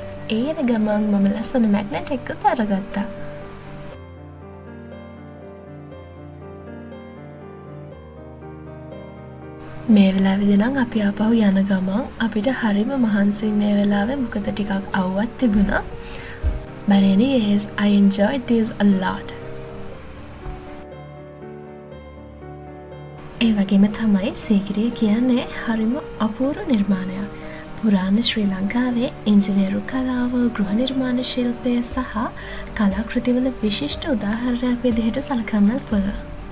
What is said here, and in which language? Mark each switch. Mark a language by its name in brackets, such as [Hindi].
[Sinhala] ඒ එන ගමන් මම ලස්සන මැග්නට් එකක් අරගත්තා. මේ වෙලාවේදී නම් අපි ආපහු යන ගමන් අපිට හරිම මහන්සි මේ වෙලාවේ මොකද ටිකක් අවුවක් තිබුණා. [English] But anyways, I enjoyed this a lot. [Sinhala] ඒ වගේම තමයි සීගිරිය කියන්නේ හරිම අපූර්ව නිර්මාණයක්. පුරාණ ශ්‍රී ලංකාවේ ඉංජිනේරු කලාව, ගෘහ නිර්මාණ ශිල්පය සහ කලාකෘතිවල විශිෂ්ට උදාහරණයක් විදිහට සලකන්නත් පුළුවන්.